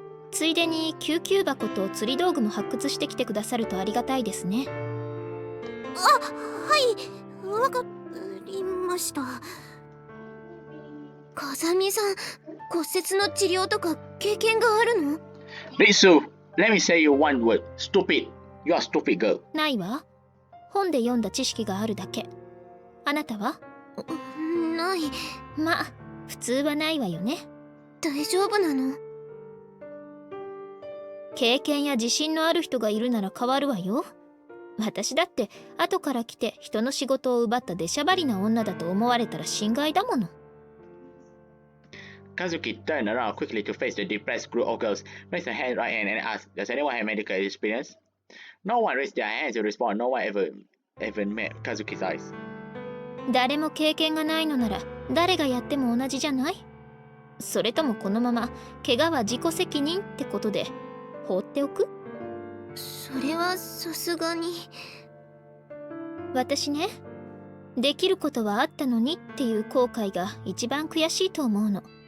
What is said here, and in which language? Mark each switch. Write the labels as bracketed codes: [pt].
[ja] ついでに救急箱と釣り道具も発掘してきてくださるとありがたいですね。はい、わかりました。風見さん、骨折の治療とか経験があるの？ [en] Ritsu, let me say you one word. Stupid. You are a stupid girl. [ja] ないわ。本で読んだ知識があるだけ。あなたは？ない。まあ普通はないわよね。大丈夫なの？経験や自信のある人がいるなら変わるわよ。私だって後から来て人の仕事を奪った出しゃばりな女だと思われたら心外だもの。 [en] Kazuki turned around quickly to face the depressed group of girls, raised her hand right hand and asked, "Does anyone have medical experience?" No one raised their hands to respond. No one even met Kazuki's eyes. [ja] 誰も経験がないのなら誰がやっても同じじゃない？それともこのまま怪我は自己責任ってことで放っておく？それはさすがに。私ね、できることはあったのにっていう後悔が一番悔しいと思うの。